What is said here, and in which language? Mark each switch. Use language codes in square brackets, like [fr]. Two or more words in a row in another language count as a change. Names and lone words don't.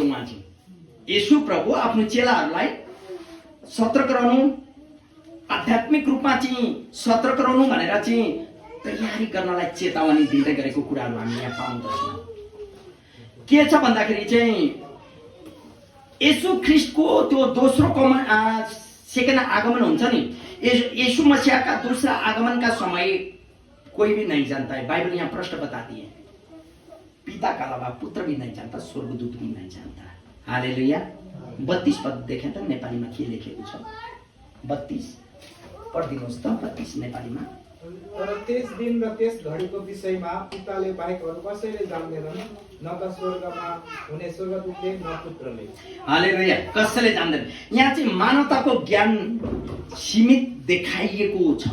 [ne] उहाँ चाहिँ येशू प्रभु आफ्नो चेलाहरूलाई सतर्क रहनु, आध्यात्मिक रूपमा चाहिँ सतर्क रहनु भनेर चाहिँ तयारी गर्नलाई चेतावनी दिँदै गरेको कुराहरू हामी यहाँ पाउँदछौँ। के छ भन्दाखेरि चाहिँ येशू ख्रीष्टको त्यो दोस्रो सेकेन्ड आगमन हुन्छ नि, [hi] येशू मसीह का दूसरा आगमन का समय कोई भी नहीं जानता है। बाइबल यहाँ प्रश्न बताती है, पिता का अलावा पुत्र भी नहीं जानता, स्वर्गदूत भी नहीं जानता। [ne] हालेलुया। 32 पद देखें त नेपालीमा के लेखेको छ। 32 पढिदिनुहोस् त। 32 नेपालीमा। तर त्यस दिन र त्यस घडीको विषयमा पिताले बाहेक अरू कसैले जान्दैनन्, न त स्वर्गमा हुने स्वर्गदूतले न पुत्रले। हालेलुया। कसैले जान्दैन। यहाँ चाहिँ मानवताको ज्ञान सीमित देखाइएको छ।